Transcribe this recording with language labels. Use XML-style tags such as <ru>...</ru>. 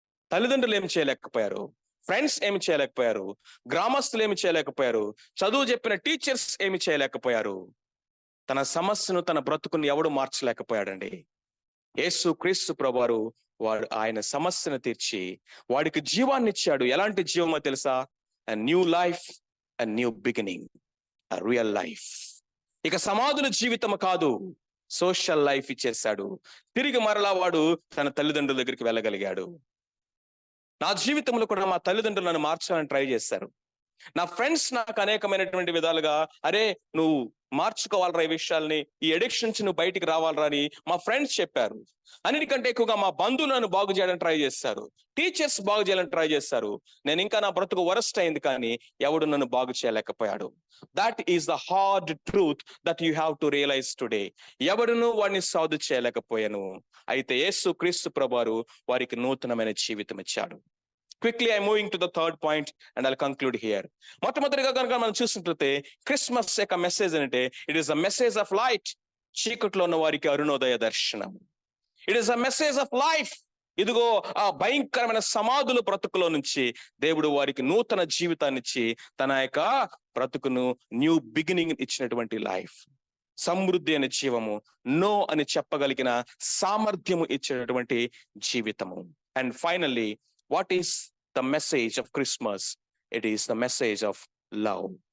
<te>తల్లిదండ్రులు ఏమి చేయలేకపోయారు, ఫ్రెండ్స్ ఏమి చేయలేకపోయారు, గ్రామస్తులు ఏమి చేయలేకపోయారు, చదువు చెప్పిన టీచర్స్ ఏమి చేయలేకపోయారు. తన సమస్యను, తన బ్రతుకుని ఎవడు మార్చలేకపోయాడండి. యేసు క్రీస్తు ప్రభువారు వాడు ఆయన సమస్యను తీర్చి వాడికి జీవాన్ని ఇచ్చాడు. ఎలాంటి జీవమో తెలుసా,</te> <en>a new life, a new beginning, a real life.</en> <te>ఇక సమాధుల జీవితం కాదు, సోషల్ లైఫ్ ఇచ్చేశాడు. తిరిగి మరలా వాడు తన తల్లిదండ్రుల దగ్గరికి వెళ్ళగలిగాడు. నా జీవితంలో కూడా మా తల్లిదండ్రులు నన్ను మార్చాలని ట్రై చేశారు. నా ఫ్రెండ్స్ నాకు అనేకమైనటువంటి విధాలుగా, అరే నువ్వు మార్చుకోవాలరా ఈ విషయాల్ని, ఈ అడిక్షన్స్ నువ్వు బయటికి రావాలరా అని మా ఫ్రెండ్స్ చెప్పారు. అన్నిటికంటే ఎక్కువగా మా బంధువులు నన్ను బాగు చేయాలని ట్రై చేశారు, టీచర్స్ బాగు చేయాలని ట్రై చేశారు. నేను ఇంకా నా బ్రతుకు వరస్ట్ అయింది, కానీ ఎవడు నన్ను బాగు చేయలేకపోయాడు.</te> <en>That is the hard truth that you have to realize today.</en> <te>ఎవడును వాడిని సాధు చేయలేకపోయాను. అయితే యేసు క్రీస్తు ప్రభువారు వారికి నూతనమైన జీవితం ఇచ్చాడు.</te> <en>Quickly I'm moving to the third point and I'll conclude here.</en> <te>మొట్టమొదటిగా కనుక మనం చూసినట్లయితే క్రిస్మస్ యొక్క మెసేజ్ అంటే</te> <en>It is a message of light.</en> <te>చీకట్లో ఉన్న వారికి అరుణోదయ దర్శనం.</te> <en>It is a message of life.</en> <te>ఇదిగో ఆ భయంకరమైన సమాధుల బ్రతుకులో నుంచి దేవుడు వారికి నూతన జీవితాన్ని ఇచ్చి తన యొక్క బ్రతుకును న్యూ బిగినింగ్ ఇచ్చినటువంటి లైఫ్. సమృద్ధి అనే జీవము, నో అని చెప్పగలిగిన సామర్థ్యము ఇచ్చినటువంటి జీవితము.</te> <en>And finally, what is the message of Christmas? It is the message of love.</en>